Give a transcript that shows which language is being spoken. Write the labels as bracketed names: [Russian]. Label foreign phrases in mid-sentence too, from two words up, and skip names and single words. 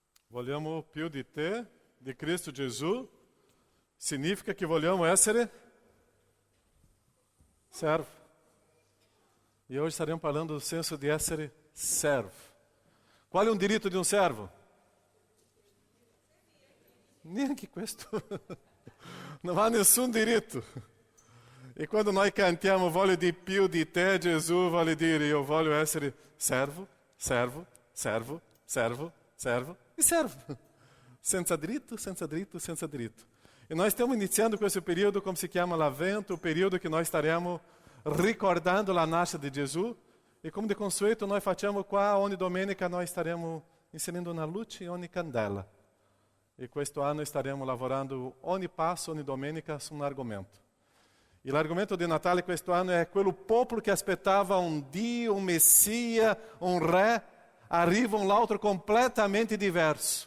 [Italian] Vogliamo più di te, di Cristo Gesù, significa che vogliamo essere servo. [Portuguese] E hoje estaremos falando do senso de [Italian] essere servo. [Portuguese] Qual é o direito de um servo? [Italian] Neanche questo. Non ha nessun diritto. E quando noi cantiamo voglio di più di te, Gesù vuole dire io voglio essere servo, servo, servo, servo, servo e servo. Senza diritto, senza diritto, senza diritto. [Portuguese] E nós estamos [Italian] iniziando questo periodo, come si chiama l'Avvento, [Portuguese] o período que nós estaremo [Italian] ricordando la nascita di Gesù. E come de consueto noi facciamo qua, ogni domenica [Portuguese] nós estaremo [Italian] inserendo una luce e ogni candela. E questo anno staremo lavorando ogni passo, ogni domenica su un argomento. E l'argomento di Natale questo anno è quello popolo che aspettava un Dio, un Messia, un Re, arriva un altro completamente diverso.